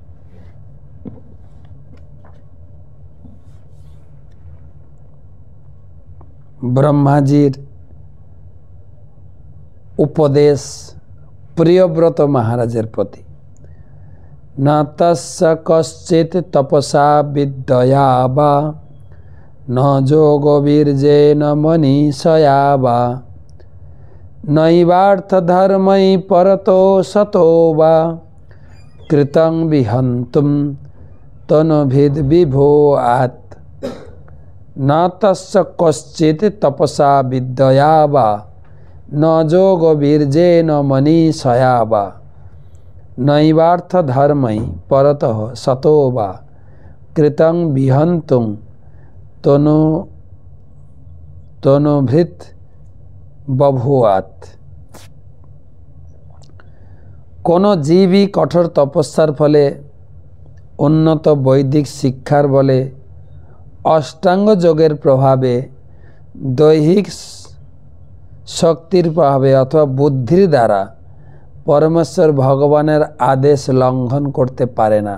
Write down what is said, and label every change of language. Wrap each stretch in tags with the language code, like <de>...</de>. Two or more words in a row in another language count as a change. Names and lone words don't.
<bn>ব্রহ্মাজির উপদেশ প্রিয়ব্রত মহারাজের প্রতি।</bn> <sa>না তস্য কশ্চিৎ তপসা বিদ্যয়া বা ন যোগবীর্যেন মনীষয়া বা নৈবার্থ ধর্মৈ পরতো সতো বা কৃতং বিহন্তুম তনভিদ বিভোআত। না তস্য কশ্চিৎ তপসা বিদ্যয়া বা ন যোগবীর্যেন মনীষয়া বা নৈবার্থ ধর্মৈ পরতঃ সতো বা কৃতং বিহন্তুম তনুভৃত বভূয়াৎ।</sa> <bn>কোন জীবই কঠোর তপস্যার ফলে, উন্নত বৈদিক শিক্ষার বলে, অষ্টাঙ্গ যোগের প্রভাবে, দৈহিক শক্তির প্রভাবে অথবা বুদ্ধির দ্বারা পরমেশ্বর ভগবানের আদেশ লঙ্ঘন করতে পারে না।</bn>